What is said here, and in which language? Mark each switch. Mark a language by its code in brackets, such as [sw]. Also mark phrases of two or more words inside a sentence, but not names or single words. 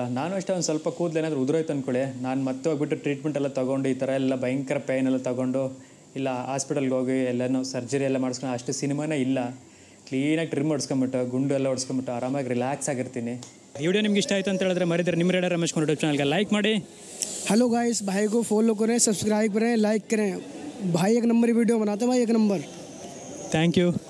[kn] ನಾನು ಅಷ್ಟೇ ಒಂದು ಸ್ವಲ್ಪ ಕೂದಲು ಏನಾದರೂ ಉದುರೋಯ್ತು ಅಂದ್ಕೊಳ್ಳಿ, ನಾನು ಮತ್ತೆ ಹೋಗ್ಬಿಟ್ಟು ಟ್ರೀಟ್ಮೆಂಟ್ ಎಲ್ಲ ತೊಗೊಂಡು ಈ ಥರ ಎಲ್ಲ ಭಯಂಕರ ಪೇಯ್ನ್ ಎಲ್ಲ ತೊಗೊಂಡು ಇಲ್ಲ ಹಾಸ್ಪಿಟಲ್ಗೆ ಹೋಗಿ ಎಲ್ಲನೂ ಸರ್ಜರಿ ಎಲ್ಲ ಮಾಡಿಸ್ಕೊಂಡು ಅಷ್ಟು ಸಿನಿಮಾನೇ ಇಲ್ಲ. ಕ್ಲೀನಾಗಿ ಟ್ರಿಮ್ ಹೊಡ್ಸ್ಕೊಂಬಿಟ್ಟು ಗುಂಡು ಎಲ್ಲ ಹೊಡ್ಸ್ಕೊಂಬಿಟ್ಟು ಆರಾಮಾಗಿ ರಿಲ್ಯಾಕ್ಸ್ ಆಗಿರ್ತೀನಿ. ಈ ವಿಡಿಯೋ ನಿಮ್ಗೆ ಇಷ್ಟ ಆಯಿತು ಅಂತ ಹೇಳಿದ್ರೆ ಮರಿದ್ರೆ ನಿಮ್ಮ ರೇಡರ್ ರಮೇಶ್ ಕುಮಾರ್ ಯೂಟ್ಯೂಬ್ ಚಾನಲ್ಗೆ ಲೈಕ್ ಮಾಡಿ. [en] hello guys, [hi] भाई को फॉलो करें, सब्सक्राइब करें, लाइक करें. भाई एक नंबर वीडियो बनाते हैं, भाई एक नंबर. [en] thank you.